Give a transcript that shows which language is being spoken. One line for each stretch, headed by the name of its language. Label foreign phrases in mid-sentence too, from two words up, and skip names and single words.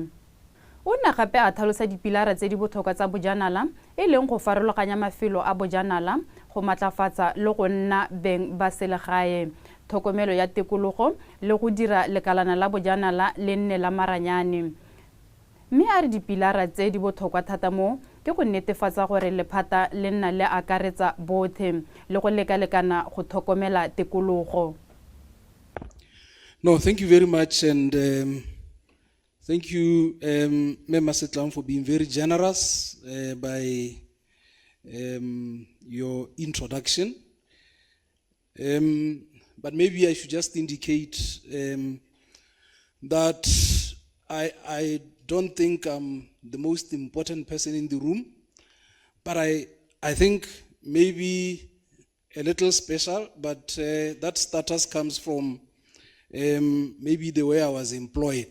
Tswana: O ne gape a thalosa dipilara tse di botlhokwa tsa bojanala e leng go farologanya mafelo a bojanala go matlafatsa le go nna beng ba selegae, tlhokomelo ya tikologo le go dira lekalana la bojanala le nne la maranyane. Mme a re dipilara tse di botlhokwa thata mo ke go netefatsa gore lephata le nna le akaretsa botlhe le go lekalekana go tlhokomela tikologo.
English: No, thank you very much, and thank you, Member Setlam, for being very generous by your introduction. But maybe I should just indicate that I don't think I'm the most important person in the room, but I think maybe a little special, but that status comes from maybe the way I was employed.